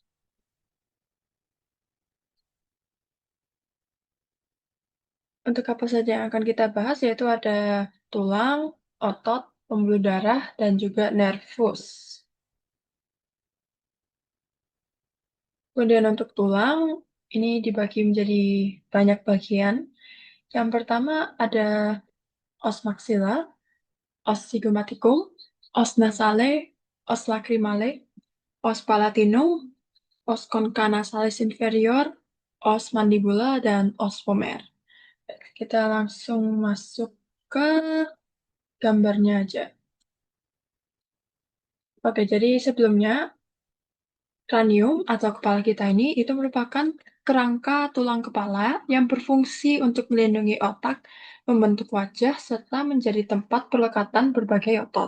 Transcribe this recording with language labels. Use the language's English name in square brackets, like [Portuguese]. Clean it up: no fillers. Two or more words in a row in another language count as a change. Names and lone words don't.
[Indonesian] Untuk apa saja yang akan kita bahas, yaitu ada tulang, otot, pembuluh darah, dan juga nervus. Kemudian untuk tulang, ini dibagi menjadi banyak bagian. Yang pertama ada os maxilla, os zygomatikum, os nasale, os lacrimale, os palatinum, os concha nasalis inferior, os mandibula, dan os vomer. Kita langsung masuk ke gambarnya aja. Oke, jadi sebelumnya kranium atau kepala kita ini itu merupakan kerangka tulang kepala yang berfungsi untuk melindungi otak, membentuk wajah, serta menjadi tempat pelekatan berbagai otot.